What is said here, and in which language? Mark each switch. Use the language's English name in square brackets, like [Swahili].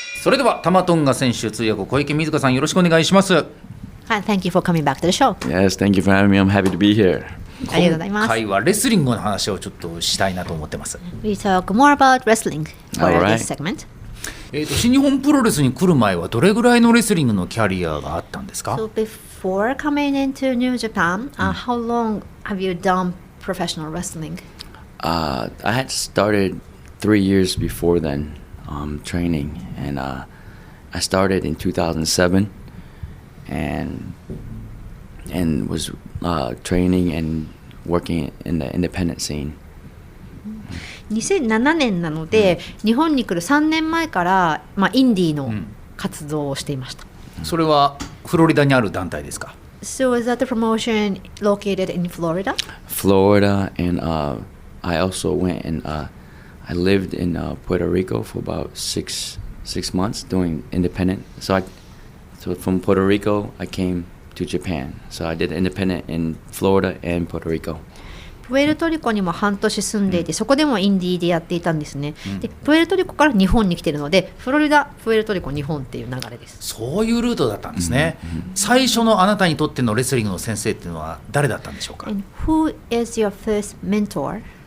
[Japanese] それではタマトンガ選手通訳小池瑞香さん、よろしくお願いします。 [English] Hi, thank you for coming back to the show. Yes, thank you for having me. I'm happy to be here. [Japanese] ありがとうございます。今回はレスリングの話をちょっとしたいなと思ってます。 [English] We talk more about wrestling for Alright. this segment. [Japanese] 新日本プロレスに来る前はどれぐらいのレスリングのキャリアがあったんですか？ [English] So before coming into New Japan, how long have you done professional wrestling? I had started 3 years before then, training, and I started in 2007, and was training and working in the independent scene. [Japanese] 2007年なので、日本に来る3年前から、インディーの活動をしていました。それはフロリダにある団体ですか？ [English] So is that the promotion located in Florida? Florida, and I also went and I lived in Puerto Rico for about six months doing independent. So from Puerto Rico, I came to Japan. So I did independent in Florida and Puerto Rico. [Japanese] プエルトリコにも半年住んでいて、そこでもインディーでやっていたんですね。でプエルトリコから日本に来ているので、フロリダ、プエルトリコ、日本っていう流れです。そういうルートだったんですね。最初のあなたにとってのレスリングの先生っていうのは誰だったんでしょうか？ [English] And who is your first mentor?